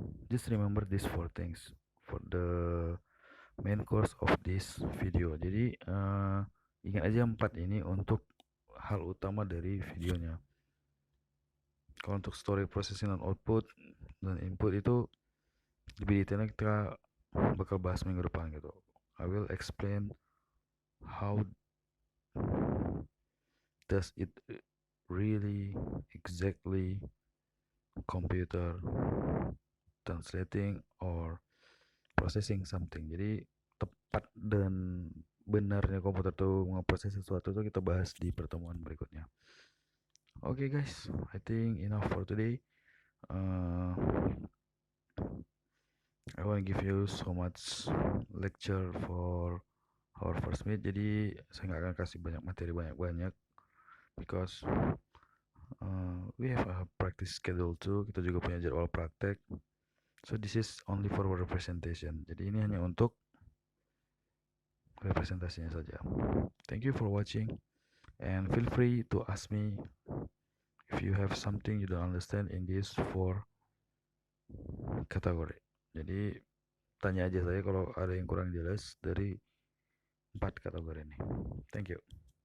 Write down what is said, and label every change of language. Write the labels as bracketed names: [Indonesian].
[English] Just remember these four things for the main course of this video. [Indonesian] Jadi ingat aja 4 ini untuk hal utama dari videonya. Kalau untuk story processing dan output dan input itu lebih detailnya kita bakal bahas minggu depan gitu. [English] I will explain how does it really exactly computer translating or processing something. [Indonesian] Jadi tepat dan benarnya komputer tuh ngeproses sesuatu tuh kita bahas di pertemuan berikutnya. [English] Okay guys, I think enough for today. uh, I want to give you so much lecture for our first meet, [Indonesian] jadi saya nggak akan kasih banyak materi banyak-banyak [English] because we have a practice schedule too, [Indonesian] kita juga punya jadwal praktek. [English] So this is only for representation, [Indonesian] jadi ini hanya untuk representasinya saja. [English] Thank you for watching and feel free to ask me if you have something you don't understand in this 4 kategori. [Indonesian] Jadi tanya aja saya kalau ada yang kurang jelas dari 4 kategori ini. [English] Thank you.